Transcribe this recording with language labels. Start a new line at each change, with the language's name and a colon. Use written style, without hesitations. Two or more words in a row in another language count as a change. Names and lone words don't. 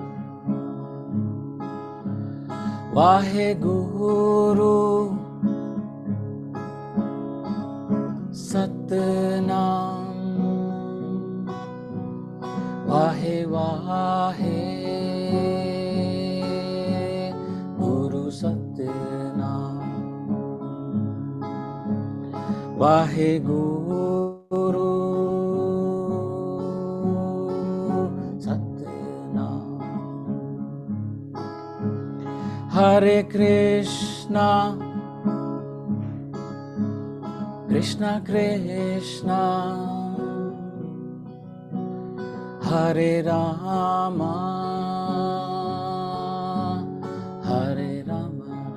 Punjabi: Vaheguru Satnam, Vahe Vahe Guru Satnam, Vaheguru Satnam.
Sanskrit: Hare Krishna, Krishna Krishna, Hare Rama, Hare Rama,